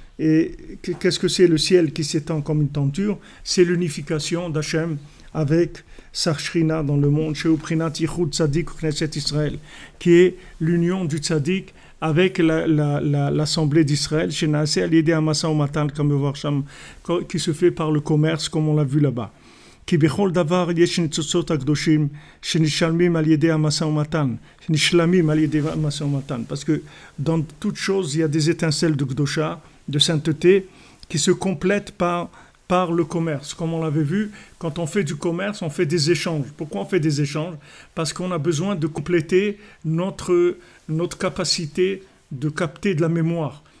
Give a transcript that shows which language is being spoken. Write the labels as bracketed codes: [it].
[fr] Et qu'est-ce que c'est le ciel qui s'étend comme une tenture? C'est l'unification d'Hachem avec sa Shrina dans le monde, chez [he] Uprinat Yichud Tzadik Knesset Israël, [fr] qui est l'union du Tzadik avec l'Assemblée d'Israël, chez [he] Naaseh al-Yedei Hamasa Umatan, [fr] comme voir Sham, qui se fait par le commerce, comme on l'a vu là-bas. [he] כי בכל דבר יש ניצוצות הקדושים שנשלמים על ידי המשא ומתן, שנשלמים על ידי המשא ומתן. [fr] Parce que dans toute chose, il y a des étincelles de Kdosha, de sainteté, qui se complètent par le commerce. Comme on l'avait vu, quand on fait du commerce, on fait des échanges. Pourquoi on fait des échanges? Parce qu'on a besoin de compléter notre capacité de capter de la mémoire.